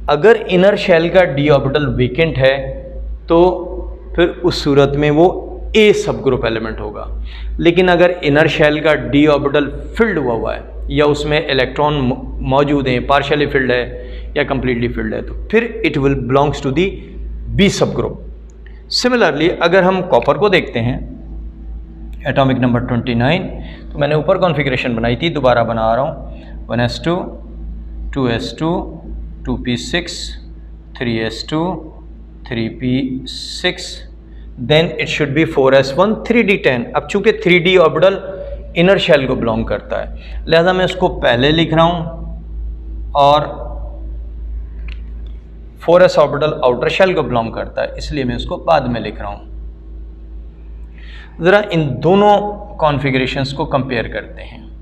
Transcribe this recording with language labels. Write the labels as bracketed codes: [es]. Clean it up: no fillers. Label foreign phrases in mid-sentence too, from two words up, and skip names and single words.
[hi] अगर [en] inner shell [hi] का [en] d orbital vacant [hi] है तो फिर उस सूरत में वो [en] A sub group element [hi] होगा, लेकिन अगर [en] inner shell [hi] का [en] d orbital filled [hi] हुआ है या उसमें इलेक्ट्रॉन मौजूद हैं, [en] partially filled [hi] है या [en] completely filled [hi] है, तो फिर [en] it will belongs to the B sub group. [hi] सिमिलरली अगर हम कॉपर को देखते हैं, [en] atomic number [hi] 29, तो मैंने ऊपर कॉन्फ़िगरेशन बनाई थी, दोबारा बना रहा हूँ। [en] 1s2 2s2 2p6 3s2 3p6 then it should be 4s1 3d10. [hi] अब चूंकि [en] 3d orbital inner shell [hi] को बिलोंग करता है, लिहाजा मैं उसको पहले लिख रहा हूँ, और [en] 4s orbital outer shell [hi] को बिलोंग करता है, इसलिए मैं उसको बाद में लिख रहा हूँ। ज़रा इन दोनों कॉन्फ़िगरेशंस को कंपेयर करते हैं।